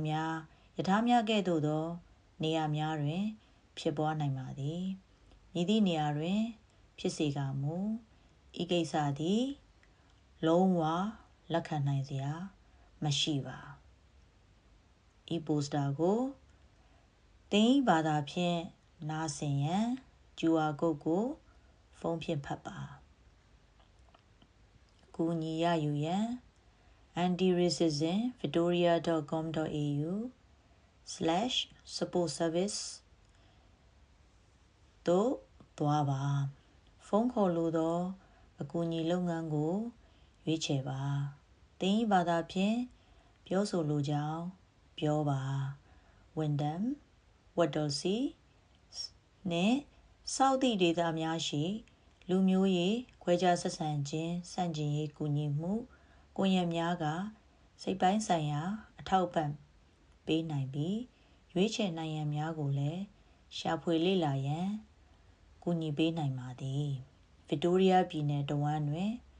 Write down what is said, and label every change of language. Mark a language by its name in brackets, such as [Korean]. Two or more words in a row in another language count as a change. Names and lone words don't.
[Burmese] များယထာများကဲ့သို့သောနေရာများတွင်ဖြစ်ပွားနိုင်ပါသည်မည်သည့်နေရာတွင်ဖြစ်စေကမူဤကိစ္စသည်လုံးဝလက်ခံနိုင်စရာမရှိပါဤပိုစတာကိုသင်၏ဘာသာဖြင့်နားဆင်ရန် [English] QR code [Burmese] ကိုဖုန်းဖြင့်ဖတ်ပါ ကူညီရယူရန် anti-racism.victoria.com.au/support-service သို့သွားပါဖုန်းခေါ်လိုသောအကူအညီလုပ်ငန်းကိုရွေးချယ်ပါသင်၏ဘာသာဖြင့်ပြောဆိုလိုကြောင်းပြော ပါဝန်ဒမ်ဝတ်တော်စီနှင့်စောက်သည့်ဒေသများရှိလူမျိုးရေးခွဲခြားဆက်ဆံခြင်းစန့်ကျင်ရေးကူညီမှုကွန်ရက်များကစိတ်ပိုင်းဆိုင်ရာအထောက်အပံ့ပေးနိုင်ပြီးရွေးချယ်နိုင်ရန်များကိုလည်းရှာဖွေလေ့လာရန်ကူညီပေးနိုင်ပါသည်ဗစ်တိုးရီးယားပြည်နယ်တဝမ်းတွင်